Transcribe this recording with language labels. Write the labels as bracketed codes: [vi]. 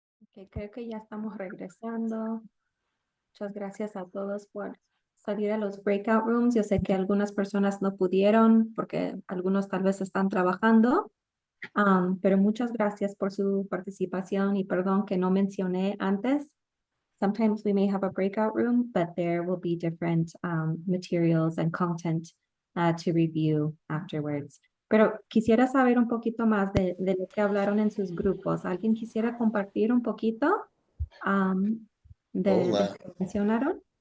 [es] Okay, creo que ya estamos regresando. Muchas gracias a todos por salir a los breakout rooms. Yo sé que algunas personas no pudieron porque algunos tal vez están trabajando. Pero muchas gracias por su participación y perdón que no mencioné antes. [en] Sometimes we may have a breakout room, but there will be different materials and content to review afterwards. [es] Pero quisiera saber un poquito más de lo que hablaron en sus grupos. ¿Alguien quisiera compartir un poquito de lo que mencionaron?